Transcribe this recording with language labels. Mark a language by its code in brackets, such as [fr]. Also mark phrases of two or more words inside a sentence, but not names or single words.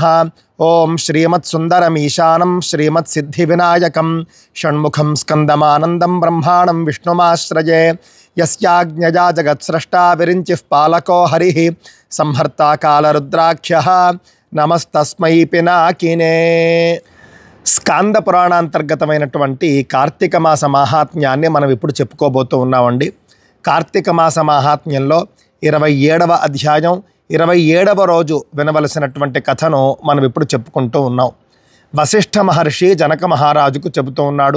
[sa] ओम श्रीमत्सुंदरमीशानं श्रीमत्सिद्धिविनायकं षण्मुखं स्कन्दमानन्दं ब्रह्माणं विष्णुमाश्रये। यस्याज्ञया जगत्स्रष्टा विरिञ्चिः पालको हरिः संहर्ता कालरुद्राख्यः नमस्तस्मै पिनाकिने। [te] స్కాంద పురాణాంతర్గతమైనటువంటి కార్తీక మాస మహాత్మ్యాన్ని మనం ఇప్పుడు చెప్పుకోబోతూ ఉన్నామండి. కార్తీక మాస మహాత్మ్యంలో 27వ అధ్యాయం 27వ రోజు వినవలసినటువంటి కథను మనం ఇప్పుడు చెప్పుకుంటూ ఉన్నాం. వశిష్ఠ మహర్షి జనక మహారాజుకు చెబుతూ ఉన్నాడు.